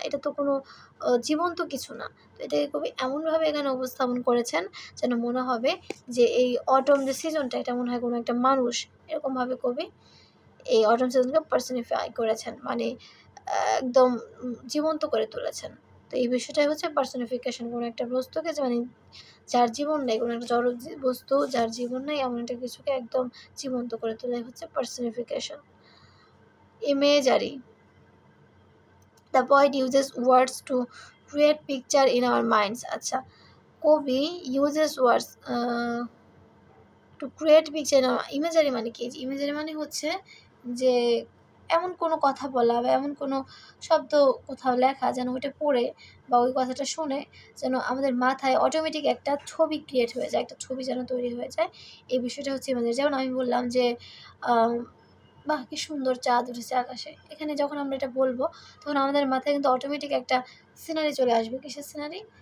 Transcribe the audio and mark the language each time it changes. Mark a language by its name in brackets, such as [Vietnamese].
[Bangla] এটা তো কোনো জীবন্ত কিছু না, তো এটাকে কবি এমনভাবে এখানে উপস্থাপন করেছেন যেন মনে হবে যে এই অটম যে সিজনটা এটা মনে হয় কোনো একটা মানুষ, এরকমভাবে কবি এই অটম সিজনকে পার্সনিফাই করেছেন, মানে একদম জীবন্ত করে তুলেছেন। তো এই বিষয়টাই হচ্ছে পার্সনিফিকেশন, কোনো একটা বস্তুকে মানে যার জীবন নেই, কোনো একটা জড় বস্তু যার জীবন নেই এমন একটা কিছুকে একদম জীবন্ত করে তোলাই হচ্ছে personification. [English] Imagery, the poet uses words to create picture in our minds. [Bangla] আচ্ছা, কবি [English] uses words to create picture in our imagery [Bangla] মানে কি? ইমেজারি মানে হচ্ছে যে এমন কোনো কথা বলা বা এমন কোনো শব্দ কোথাও লেখা যেন ওইটা পড়ে বা ওই কথাটা শুনে যেন আমাদের মাথায় অটোমেটিক একটা ছবি ক্রিয়েট হয়ে যায়, একটা ছবি যেন তৈরি হয়ে যায়, এই বিষয়টা হচ্ছে ইমেজারি। যেমন আমি বললাম যে বাহ কি সুন্দর চাঁদ উঠেছে আকাশে, এখানে যখন আমরা এটা বলবো তখন আমাদের মাথায় কিন্তু অটোমেটিক একটা সিনারি চলে আসবে। কিসের সিনারি?